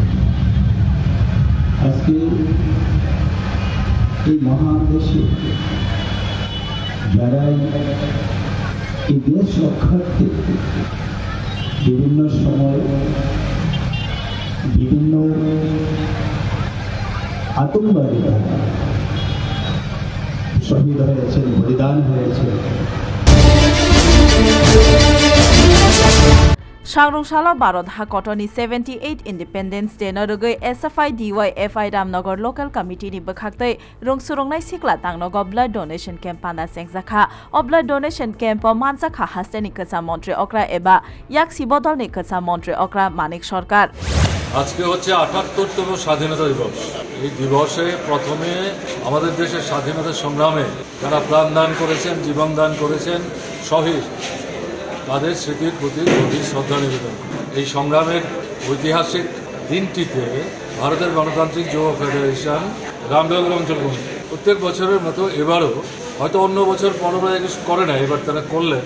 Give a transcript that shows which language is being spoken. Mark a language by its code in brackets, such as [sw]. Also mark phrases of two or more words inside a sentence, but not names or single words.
[bn] আজকে এই মহান দেশে যারাই এই দেশ রক্ষার্থে বিভিন্ন সময় বিভিন্ন আতঙ্কবাদী শহীদ হয়েছেন, বলিদান হয়েছে। [trp] Shangrungshala Bharat Hakotoni 78 Independence Day Norugoi SFI-DY-FI Ramnagar Local Committee ni bakhaktei rungsurongnai sikla tangnogo [en] blood donation camp [trp] panda sengjakha o [en] blood donation camp [trp] manjakha hasteni kacha মন্ত্রী okra eba yak sibodolni kacha মন্ত্রী okra Manik Sarkar [bn] আজকে হচ্ছে ৭৮তম স্বাধীনতা দিবস। এই দিবসে প্রথমে আমাদের দেশের স্বাধীনতা সংগ্রামে যারা প্রাণ দান করেছেন, জীবন দান করেছেন, শহীদ, তাদের স্মৃতির প্রতি গভীর শ্রদ্ধা নিবেদন। এই সংগ্রামের ঐতিহাসিক দিনটিতে ভারতের গণতান্ত্রিক যুব ফেডারেশন রামনগর অঞ্চল কমিটি প্রত্যেক বছরের মতো এবারও, হয়তো অন্য বছর 15 আগস্ট করে না, এবার তারা করলেন।